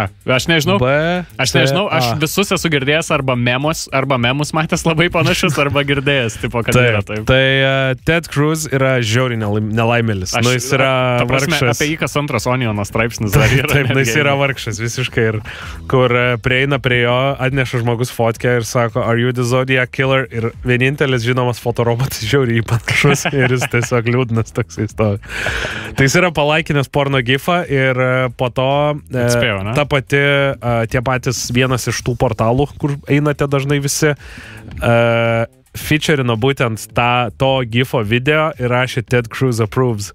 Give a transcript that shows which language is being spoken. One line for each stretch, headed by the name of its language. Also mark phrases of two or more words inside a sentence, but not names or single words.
Lithuanian: Aš nežinau, aš visus esu girdėjęs arba memus matęs labai panašius, arba girdėjęs, tipo, kad yra taip. Tai Ted Cruz yra žiauriai nelaimėlis. Jis yra vargšas. Apie jį kas antras Oniono straipsnis dar yra. Taip, jis yra vargšas visiškai. Ir kur prieina prie jo, atneša žmogus fotkę ir sako,
English: are you the Zodiac Killer?
Lithuanian: Ir vienintelis žinomas fotorobotas žiauriai panašus ir jis tiesiog liūdnas toks įstovi. Tai jis yra palaikinęs porno gifą ir po to ta pati, tie patys vienas iš tų portalų, kur einate dažnai visi, featureino būtent to gifo video ir rašė Ted Cruz approves.